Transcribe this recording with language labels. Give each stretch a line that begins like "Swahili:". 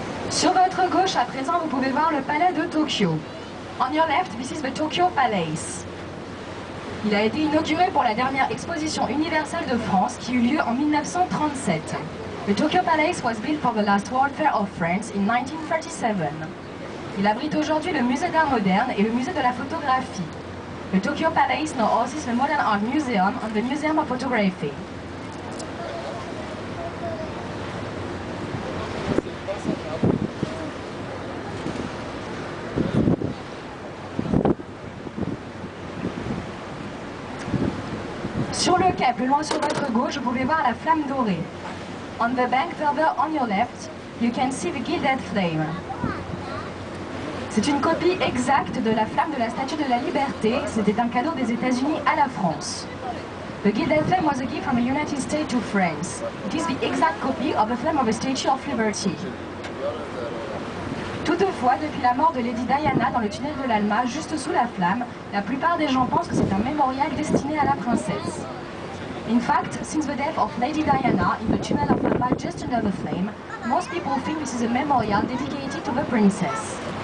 French: Sur votre gauche, à présent, vous pouvez voir le palais de Tokyo.
English: On your left, this is the Tokyo Palace.
French: Il a été inauguré pour la dernière exposition universelle de France qui eut lieu en 1937.
English: The Tokyo Palace was built for the last World Fair of France in 1937.
French: Il abrite aujourd'hui le musée d'art moderne et le musée de la photographie.
English: The Tokyo Palace now houses the Modern Art Museum and the Museum of Photography.
French: Sur le quai, plus loin sur votre gauche, vous pouvez voir la flamme dorée.
English: On the bank further on your left, you can see the gilded flame.
French: C'est une copie exacte de la flamme de la Statue de la Liberté. C'était un cadeau des États-Unis à la France.
English: The gilded flame was a gift from the United States to France. It is the exact copy of the flame of the Statue of Liberty.
French: Toutefois, depuis la mort de Lady Diana dans le tunnel de l'Alma, juste sous la flamme, la plupart des gens pensent que c'est un mémorial destiné à la princesse.
English: In fact, since the death of Lady Diana in the tunnel of Alma just under the flame, most people think this is a memorial dedicated to the princess.